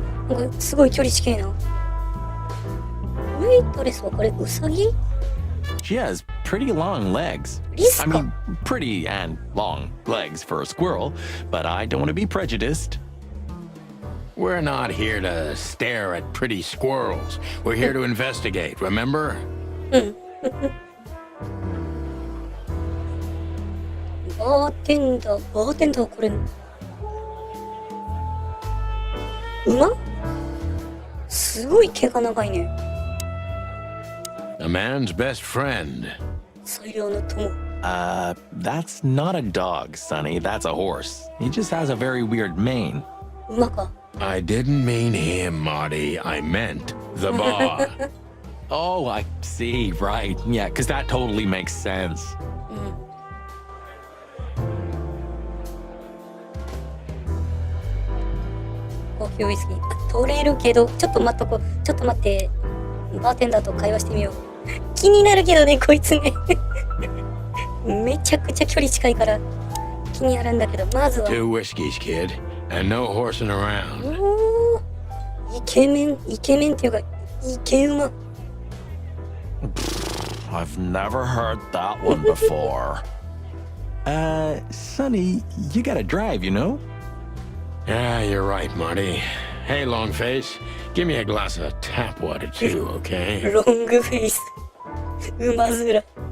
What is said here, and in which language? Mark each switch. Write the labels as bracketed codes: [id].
[ja] なんかすごい距離近いな。ウェイトレスはこれウサギ？ [en] She has pretty long legs. [ja] リス [en] I [ja] か。 [en] mean, pretty and long legs for a squirrel, but I don't want to be prejudiced. We're not here to stare at pretty squirrels. We're here to investigate, remember? [ja] バーテンダーこれ馬すごい毛が長いね。 [en] A man's best friend. [ja] 最良の友。 [en] That's not a dog, Sonny. That's a horse. He just has a very weird mane. [ja] 馬か。 [en] I didn't mean him, Marty. I meant the bar. Oh, I see. Right. Yeah, because that totally makes sense. [ja] 高級ウイスキー取れるけど、ちょっと待って、バーテンダーと会話してみよう。気になるけどね、こいつね。めちゃくちゃ距離近いから気になるんだけど、まずは。 [en] 2 whiskeys, kid, and no horsing around. [ja] おー、イケメンっていうか、イケ馬。 [en] I've never heard that one before. Sonny, you gotta drive, you know? Yeah, you're right, Marty. Hey, Longface, give me a glass of tap water too, okay? [ja] ロングフェイス。馬面。